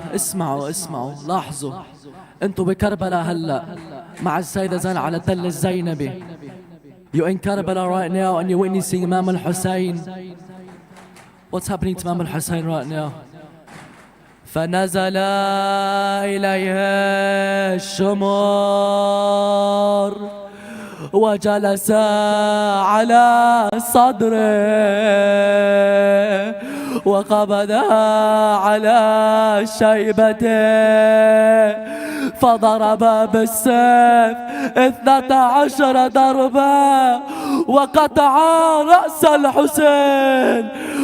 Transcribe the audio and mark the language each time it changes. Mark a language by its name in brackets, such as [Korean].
[Arabic] اسمعوا لاحظوا، انتوا بكربلاء هلا مع السيدة زينب على التل الزينبي. [English] You in Karbala right now and you're witnessing Imam al-Hussein. What's happening to Imam al-Hussein right now? [Arabic] فنزل إليه الشمر وجلس على صدره وقبضها على شيبته فضرب بالسيف 12 ضربة وقطع رأس الحسين.